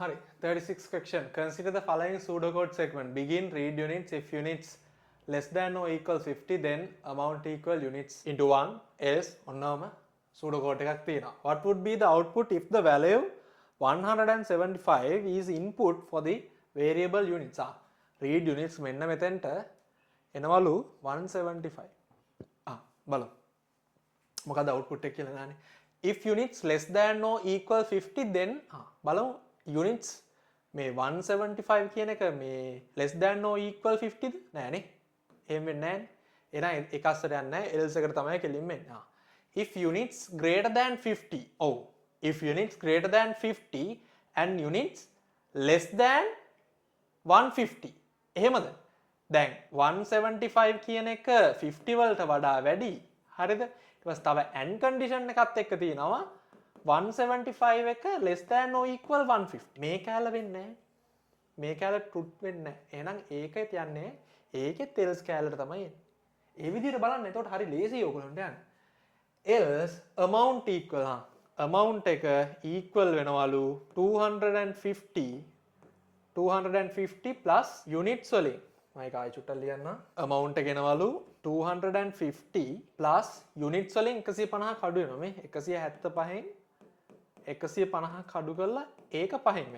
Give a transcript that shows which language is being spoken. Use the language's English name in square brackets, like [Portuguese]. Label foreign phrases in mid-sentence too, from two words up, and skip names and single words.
[English] Hari, 36 question. Consider the following pseudocode segment. Begin read units if units less than or equals 50, then amount equal units into 1, else [Sinhala] ඔන්නම pseudocode එකක් තියෙනවා. [English] What would be the output if the value 175 is input for the variable units? Read units [Sinhala] මෙන්න මෙතෙන්ට එනවලු 175. බලමු. මොකද output එක කියලා දාන්නේ. [English] If units less than or equal 50, then [Sinhala] බලමු units මේ 175 කියන එක මේ [English] less than or equal 50ද නෑනේ. [Sinhala] එහෙම වෙන්නේ නෑනේ. එහෙනම් එක අස්සට යන්නේ නෑ. else එකට තමයි කෙලින්ම එන්නේ. [English] If units greater than 50. If units greater than 50 and units less than 150. [Sinhala] එහෙමද? දැන් 175 කියන එක 50 වලට වඩා වැඩි. හරිද? ඊට පස්සේ තව [English] and condition [Sinhala] එකත් එක්ක තියෙනවා 175 එක [English] less than or equal 150. [Sinhala] මේ කැල වෙන්නේ නැහැ. මේ කැල truth වෙන්නේ නැහැ. එහෙනම් ඒකෙත් යන්නේ ඒකෙත් else කැලට තමයි එන්නේ. ඒ විදිහට බලන්න. එතකොට හරි ලේසියි ඔයගොල්ලන්ට යන්න. [English] else amount equal amount [Sinhala] එක equal වෙනවලු [English] 250 plus units [Sinhala] වලින් මම ඒක ආයෙ චුට්ටක් ලියන්න. amount එක එනවලු [English] 250 plus units [Sinhala] වලින් 150ක් අඩු වෙනවා. මේ 175න් 150ක් අඩු කරලා ඒක 5න් වැඩි.